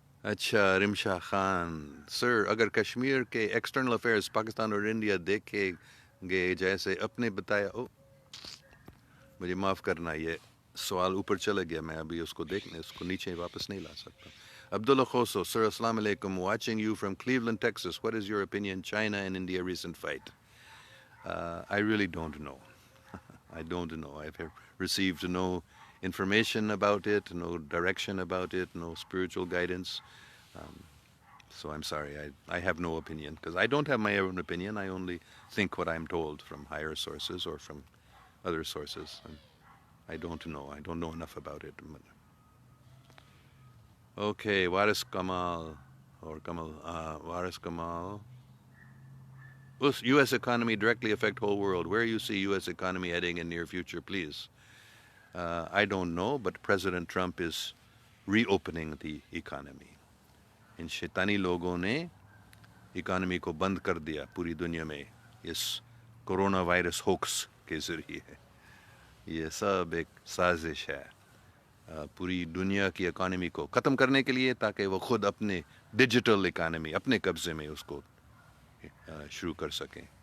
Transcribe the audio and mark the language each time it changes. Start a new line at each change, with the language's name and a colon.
Urdu: اچھا، رمشا خان، سر اگر کشمیر کے ایکسٹرنل افیئرز پاکستان اور انڈیا دیکھے گے جیسے اپنے بتایا، مجھے معاف کرنا یہ سوال اوپر چلا گیا، میں ابھی اس کو دیکھنے اس کو نیچے واپس نہیں لا سکتا.
English: Abdullah Khoso, sir السلام علیکم، watching you from Cleveland Texas, what is your opinion China and India recent fight? I really don't know. I don't know. I've received no information about it, no direction about it, no spiritual guidance. So I'm sorry, I have no opinion, because I don't have my own opinion. I only think what I'm told from higher sources or from other sources. And I don't know. I don't know enough about it. Okay, Waris Kamal, Waris Kamal. Will U.S. economy directly affect whole world? Where you see U.S. economy heading in near future, please? I don't know, but President Trump is reopening the economy.
Urdu: ان شیطانی لوگوں نے economy کو بند کر دیا پوری دنیا میں اس corona virus hoax کے ذریعے. یہ سب ایک سازش ہے پوری دنیا کی اکانومی کو ختم کرنے کے لیے، تاکہ وہ خود اپنے ڈیجیٹل اکانومی اپنے قبضے میں اس کو شروع کر سکیں.